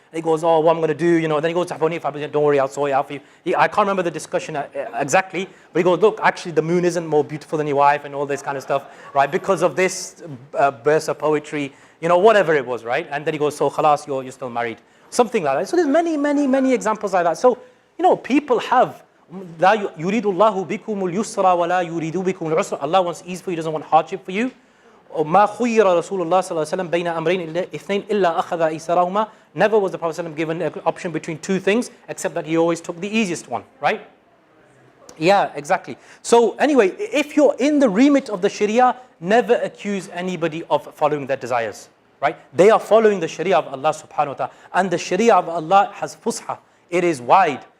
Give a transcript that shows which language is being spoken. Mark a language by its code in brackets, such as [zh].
[en] And he goes, what I'm going to do, Then he goes to Abu Hanifa, don't worry, I'll sort it out for you. I can't remember the discussion exactly, but he goes, look, actually the moon isn't more beautiful than your wife, and all this kind of stuff, right? Because of this burst of poetry, whatever it was, right? And then he goes, so khalas, you're still married, something like that. So there's many examples like that. So people have. [ar] لا يريد الله بكم اليسر ولا يريد بكم العسر. [en] Allah wants ease for you, doesn't want hardship for you. [ar] ما خير رسول الله صلى الله عليه وسلم بين أمرين اثنين إلا أخذ أيسرهما. [en] Never was the Prophet ﷺ given an option between two things, except that he always took the easiest one, right? Yeah, exactly. So anyway, if you're in the remit of the Sharia, never accuse anybody of following their desires, right? They are following the Sharia of Allah subhanahu wa ta'ala, and the Sharia of Allah has fusha. It is wide.